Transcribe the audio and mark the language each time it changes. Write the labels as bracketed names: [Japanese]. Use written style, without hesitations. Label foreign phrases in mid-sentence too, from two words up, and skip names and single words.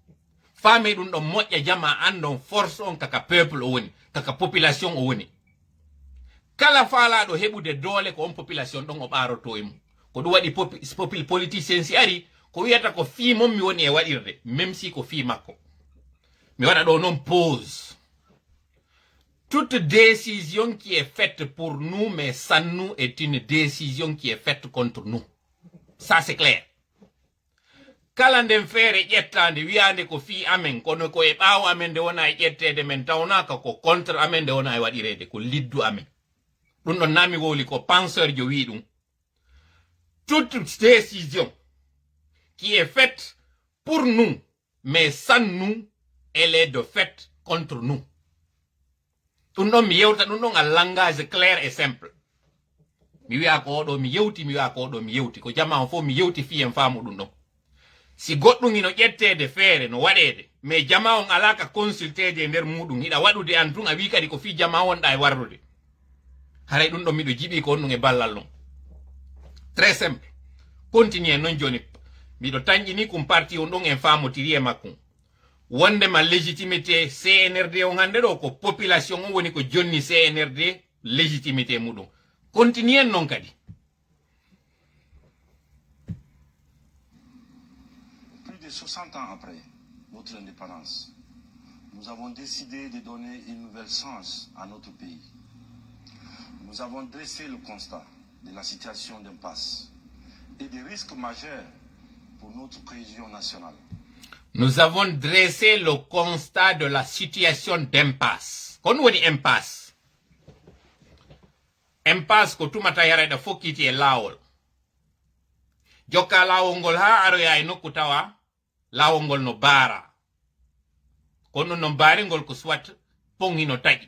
[Fula] Fame ɗum ɗon moƴƴa jama andon force on kaka peuple o woni kaka population o woni. Kala faalaɗo heɓude doole ko on population ɗon o ɓaroto e mum. Ko ɗum waɗi politicien si ari ko wiyata ko fii mon mi woni e waɗirde [French] même si [Fula] ko fii makko. Mi waɗa ɗo non pause. [French] Toute décision qui est faite pour nous mais sans nous est une décision qui est faite contre nous. Ça c'est clair. [Fula] Kala nden feere ƴettande wiyande ko fii amen kono ko e ɓaawo amen nde wona e ƴettede men tawnaka ko contre amen nde wona e waɗirede ko liddu amen. Ɗum ɗon nami wowli ko penseur jo wi ɗum. [French] Toute décision qui est faite pour nous mais sans nous elle est de fait contre nous. [Fula] Ɗum ɗon mi yewta ɗum ɗon a [French] langage clair et simple. [Fula] Mi wi'a ko oɗo mi yewti mi wi'a ko oɗo mi yewti ko jama on fof mi yewti fi en faamu ɗum ɗon. Si goɗɗum ino ƴettede feere no waɗede mais jama on alaka consultede e nder muɗum hiɗa waɗude an tun a wi kadi ko fi jama wonɗa e warrude. Haray ɗum ɗon miɗo jiɓi ko on ɗum e ballal ɗum. [French] Très simple. [Fula] Continue non joni. Miɗo tañƴini kum parti on ɗon en famotiri e makkum. Wondema légitimité CNRD on hande ɗo ko population on woni ko jonni CNRD légitimité muɗum. Continue non kadi. [French] Plus de 60 ans après notre indépendance, nous avons décidé de donner une nouvelle chance à notre pays. Nous avons dressé le constat de la situation d'impasse et des risques majeurs pour notre cohésion nationale. Nous avons dressé le constat de la situation d'impasse. [Fula] Kon woni impasse. Impasse ko tumata yarede fokkiti e lawol. Jokka lawol ngol ha aroya e nokku tawa lawol ngol no baara. Kono no baari ngol ko soit pongi no taƴi.